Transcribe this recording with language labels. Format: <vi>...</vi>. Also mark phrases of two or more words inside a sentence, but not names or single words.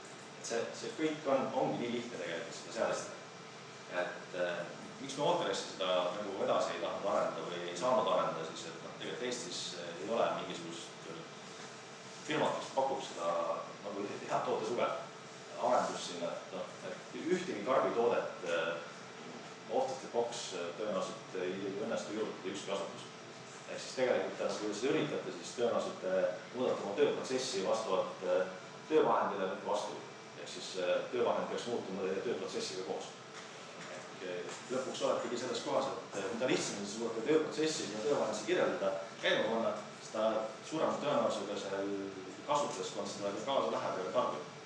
<et>See kõik ongi nii lihtne tegelikult seda seadistada. Et miks me Autoressi seda nagu edasi ei tahtnud arendada või ei saanud arendada, siis et tegelikult Eestis ei ole mingisugust firmat, kes pakub seda nagu head toote suve arendus sinna, et ühtegi karbitoodet</et> <en>off the box</en> <et>tõenäoliselt ei õnnestu juurde ükski asutus. Ehk siis tegelikult, kui seda üritate, siis tõenäoliselt muudate oma tööprotsessi vastavalt töövahendile mitte vastu. Ehk siis töövahend peaks muutuma tööprotsessiga koos. Lõpuks oletegi selles kohas, et mida lihtsamini suudate tööprotsessi ja töövahendisi kirjeldada käima panna, seda suurema tõenäosusega seal kasutajaskond seda kaasa läheb ja tarbib.</et>